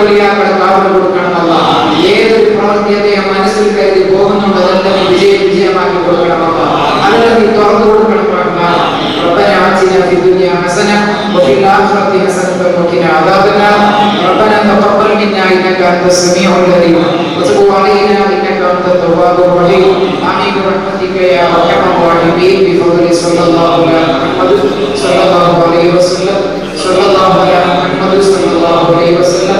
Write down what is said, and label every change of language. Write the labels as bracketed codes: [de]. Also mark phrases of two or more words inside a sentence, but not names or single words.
[ml] കാര്യങ്ങൾ കാവൽ കൊടുക്കണം അല്ലാഹ്. ഏതൊരു പ്രവൃത്തിയെ മനസ്സിൽ കരുതി പോകുന്നുണ്ടോ അതെല്ലാം വിജയമാക്കി കൊടുക്കണം അല്ലാഹ്. അതെല്ലാം നീ തുറന്നു കൊടുക്കണം റഹ്മാൻ. [ar] ربنا آتنا في الدنيا حسنة وفي الآخرة حسنة وقنا عذاب النار. ربنا تقبل منا إنك أنت السميع العليم وتب علينا إنك أنت التواب الرحيم. آمين برحمتك يا أرحم الراحمين بفضل صلى الله عليه وسلم صلى الله على محمد صلى الله عليه وسلم.